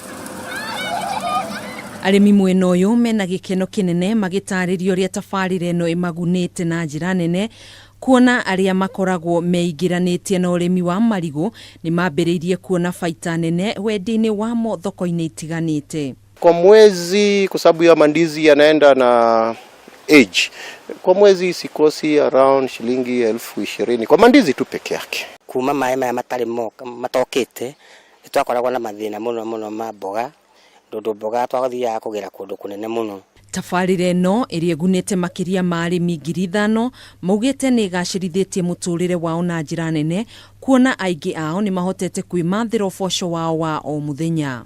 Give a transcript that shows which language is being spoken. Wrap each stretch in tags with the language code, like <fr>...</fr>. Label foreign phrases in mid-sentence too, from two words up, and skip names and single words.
<ki>Arimi mwena uyu mena gikeno kinene magitaririo ria tabarira ino imagunite na njira nene, kuona aria makoragwo meigiranĩtie na urimi wa marigu ni mambĩrĩirie kuona faita nene wendi-ini wamo thoko-ini itiganĩte.</ki> <sw>Kwa mwezi, kwa sababu ya mandizi yanaenda na age, kwa mwezi sikosi around shilingi 20,000 kwa mandizi tu peke yake.</sw> <ki>Kuma maai maya matari matokete twakoragwo na mathina muno ma mboga, ndondo mboga twagathia kugera kundu kunene muno. Tabarira ino iria gunite Makiria ma arimi 5,000 maugite ni gacirithĩtie muturire wao na njira nene, kuona aingi ao ni mahotete kwimathira uboco wao wa o muthenya.</ki>